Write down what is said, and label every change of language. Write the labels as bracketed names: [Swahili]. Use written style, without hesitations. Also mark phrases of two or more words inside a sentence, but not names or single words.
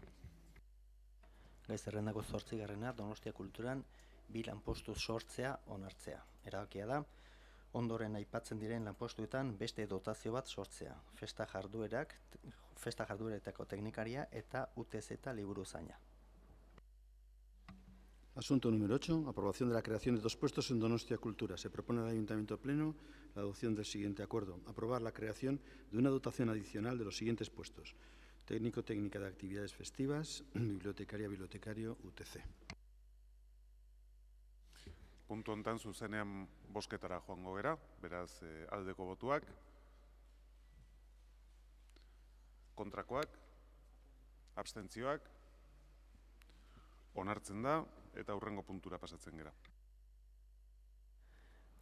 [Basque] Gai zerrendako 8. Donostia Kulturan 2 lanpostu sortzea onartzea. Erabakia da, ondoren aipatzen diren lanpostuetan beste dotazio bat sortzea. Festa jardueretako teknikaria eta UTZ liburuzaina. [Spanish] Asunto número 8. Aprobación de la creación de 2 puestos en Donostia Cultura. Se propone al Ayuntamiento Pleno la adopción del siguiente acuerdo. Aprobar la creación de una dotación adicional de los siguientes puestos. Técnico-técnica de actividades festivas, bibliotecario, UTC. [Basque] Puntu hontan zuzenean bozketara joango gera, beraz aldeko botuak, kontrakoak, abstentzioak, onartzen da eta hurrengo puntura pasatzen gera.